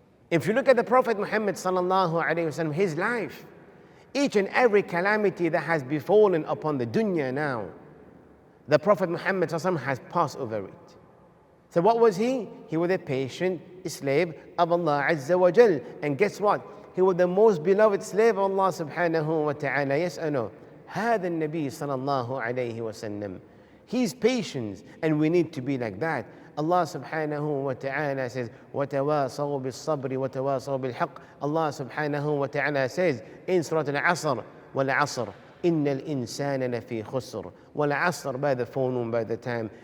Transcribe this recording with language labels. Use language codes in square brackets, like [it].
[en] If you look at the Prophet Muhammad sallallahu alaihi wasallam, his life, each and every calamity that has befallen upon the dunya now, the Prophet Muhammad sallallahu alaihi wasallam has passed over it. So what was he? He was a patient slave of Allah Azza wa Jal. And guess what? He was the most beloved slave of Allah subhanahu wa ta'ala. Yes or no? [ar] هذا النبي صلى الله عليه وسلم. [en] He's patient, and we need to be like that. Allah subhanahu wa ta'ala says, [ar] وَتَوَاصَوْا بِالصَّبْرِ وَتَوَاصَوْا بِالْحَقِّ. [en] Allah subhanahu wa ta'ala says in Surah Al-Asr, [ar] وَالْعَصْرِ إِنَّ الْإِنسَانَ لَفِي خُسْرٍ. [en] وَالْعَصْرِ, by the phone, by the time.